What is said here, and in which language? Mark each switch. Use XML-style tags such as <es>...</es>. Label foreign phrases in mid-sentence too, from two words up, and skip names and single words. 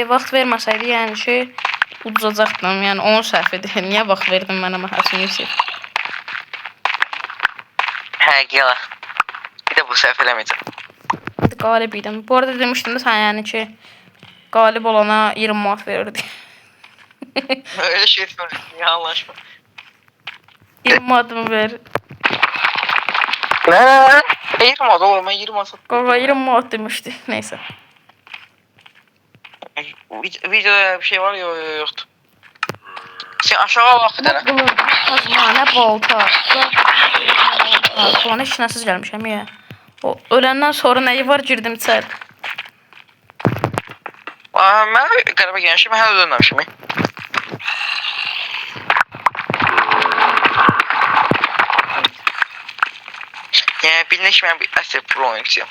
<az>Vaxt verməsəydi, yəni ki, uduzacaqdım. Yəni onun səhvidir. Niyə vaxt verdin mənə Məhəsin Yusif? Hə, gələ. Bir də bu səhv eləməyəcəm. Qalib idim. Bu arada demişdim də sən yəni ki, qalib olana 20 manat verirdi.</az> <tr>Öyle şey etmiyorum. Ya anlaşma.</tr> <az>20 manatımı ver.</az> <tr>Ne? 20 manat olur. Ben 20 manat sattım.</tr> <az>Qaqa 20 manat demişdi. Neyse.</az> <tr>Videoda bir şey var yok yoktu. Sen aşağı bak bir Ne tane. kılıç, kazma, ne balta.</tr> <az>Falan heç nəsiz gəlmişəm ya. O öləndən sonra nəyi var girdim içəri. Mən qəribə gəlmişim, mən hələ dönməmişim. Yəni bilinək mən bir əsl pro oyunçuyum.</az>